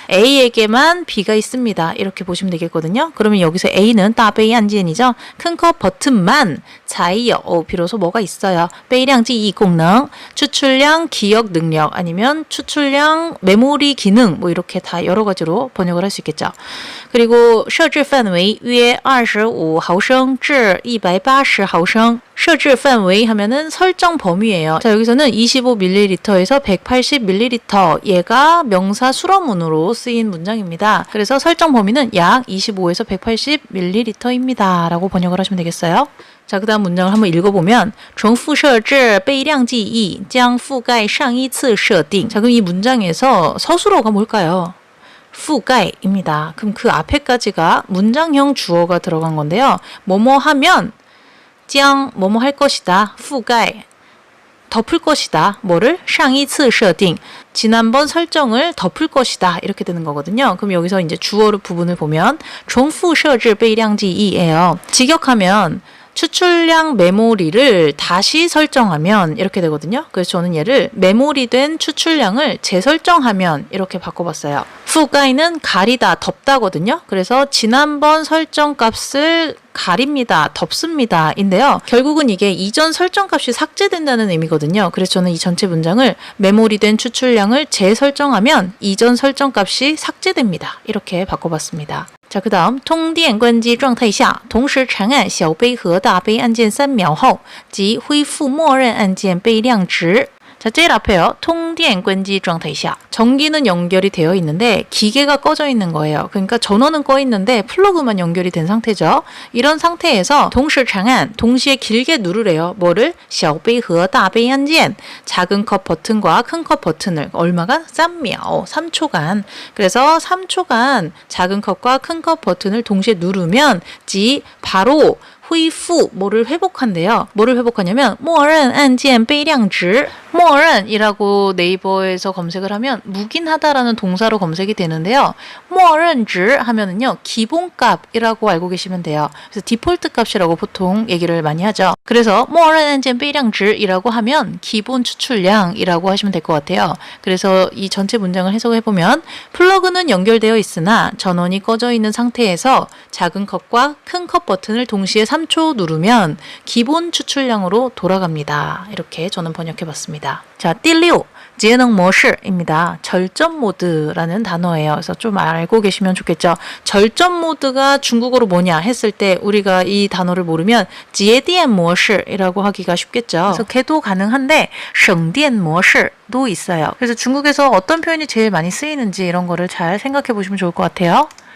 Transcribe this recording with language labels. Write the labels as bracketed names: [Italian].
[Korean] A에게만 B가 있습니다. 이렇게 보시면 되겠거든요. 그러면 여기서 A는 [Chinese] 大杯按键 [Korean] 이죠. 큰 컵 버튼만 [Chinese] 才有 [Korean] 비로소 뭐가 있어요. [Chinese] 杯量记忆功能 [Korean] 추출량 기억 능력 아니면 추출량 메모리 기능 뭐 이렇게 다 여러 가지로 번역을 할 수 있겠죠. [Chinese] 그리고 设置范围约25毫升至180毫升 设置范围 [Korean] 하면은 설정 범위예요. 자, 여기서는 25ml에서 180ml 얘가 명사 수로문으로 쓰인 문장입니다. 그래서 설정 범위는 약 25에서 180ml입니다. 라고 번역을 하시면 되겠어요. 자, 그 다음 문장을 한번 읽어보면 [Chinese] 重复设置备量记忆将覆盖上一次设定. [Korean] 자, 그럼 이 문장에서 서술어가 뭘까요? 覆盖입니다. 그럼 그 앞에까지가 문장형 주어가 들어간 건데요. 뭐뭐 하면 将 뭐뭐 할 것이다. 覆盖 덮을 것이다. 뭐를? [Chinese] 上一次设定 [Korean] 지난번 설정을 덮을 것이다. 이렇게 되는 거거든요. 그럼 여기서 이제 주어 부분을 보면 [Chinese] 重复设置备量记忆 [Korean] 예요. 직역하면 추출량 메모리를 다시 설정하면 이렇게 되거든요. 그래서 저는 얘를 메모리 된 추출량을 재설정하면 이렇게 바꿔봤어요. 覆盖는 가리다, 덮다거든요. 그래서 지난번 설정 값을 가립니다, 덮습니다 인데요. 결국은 이게 이전 설정 값이 삭제된다는 의미거든요. 그래서 저는 이 전체 문장을 메모리 된 추출량을 재설정하면 이전 설정 값이 삭제됩니다. 이렇게 바꿔봤습니다. [Chinese] 자, 그 다음 通电关机状态下同时长按小杯和大杯按键3秒后即恢复默认按键杯量值 [Korean] 자, 제일 앞에요. [Chinese] 通电关机状态下 [Korean] 전기는 연결이 되어 있는데 기계가 꺼져 있는 거예요. 그러니까 전원은 꺼 있는데 플러그만 연결이 된 상태죠. 이런 상태에서 [Chinese] 同时长按 [Korean] 동시에 길게 누르래요. 뭐를? [Chinese] 小杯和大杯按键 [Korean] 작은 컵 버튼과 큰 컵 버튼을 얼마간? 3秒 3초간. 그래서 3초간 작은 컵과 큰 컵 버튼을 동시에 누르면 지 바로 恢复 뭐를 회복한대요. 뭐를 회복하냐면 [Chinese] 默认按键备量值 [Korean] 默认이라고 네이버에서 검색을 하면 묵인하다라는 동사로 검색이 되는데요. 默认值 하면은요. 기본값이라고 알고 계시면 돼요. 그래서 디폴트 값이라고 보통 얘기를 많이 하죠. 그래서 [Chinese] 默认按键备量值 [Korean] 이라고 하면 기본 추출량이라고 하시면 될 것 같아요. 그래서 이 전체 문장을 해석해보면 플러그는 연결되어 있으나 전원이 꺼져 있는 상태에서 작은 컵과 큰 컵 버튼을 동시에 3 3초 누르면 기본 추출량으로 돌아갑니다. 이렇게 저는 번역해봤습니다. 자, 第六 节能模式입니다. 절전 모드라는 단어예요. 그래서 좀 알고 계시면 좋겠죠. 절전 모드가 중국어로 뭐냐 했을 때 우리가 이 단어를 모르면 [Chinese] 节电模式 [Korean] 이라고 하기가 쉽겠죠. 그래서 걔도 가능한데 [Chinese] 省电模式 [Korean] 도 있어요. 그래서 중국에서 어떤 표현이 제일 많이 쓰이는지 이런 거를 잘 생각해 보시면 좋을 것 같아요.